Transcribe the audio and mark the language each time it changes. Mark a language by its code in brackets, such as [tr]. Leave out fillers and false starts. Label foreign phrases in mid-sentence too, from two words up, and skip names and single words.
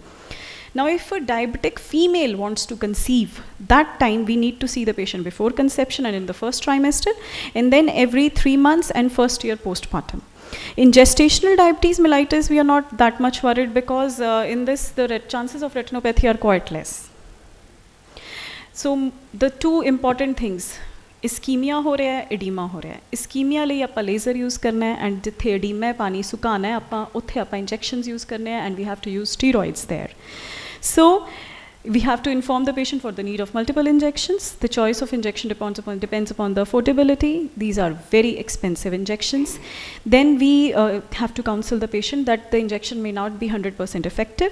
[en] Now if a diabetic female wants to conceive, that time we need to see the patient before conception and in the first trimester, and then every 3 months and first year postpartum. In gestational diabetes mellitus, we are not that much worried because in this, the chances of retinopathy are quite less. So the two important things, [hi] ischemia ho raha hai, edema ho raha hai. [pa] Ischemia ਲਈ ਆਪਾਂ [en] laser use [pa] ਕਰਨਾ ਹੈ, and ਜਿੱਥੇ edema ਹੈ, ਪਾਣੀ ਸੁਕਾਣਾ ਹੈ, ਉੱਥੇ ਆਪਾਂ [en] injections use [pa] ਕਰਨੇ ਹੈ, [en] and we have to use steroids there. So we have to inform the patient for the need of multiple injections. The choice of injection depends upon the affordability. These are very expensive injections. Then we have to counsel the patient that the injection may not be 100% effective.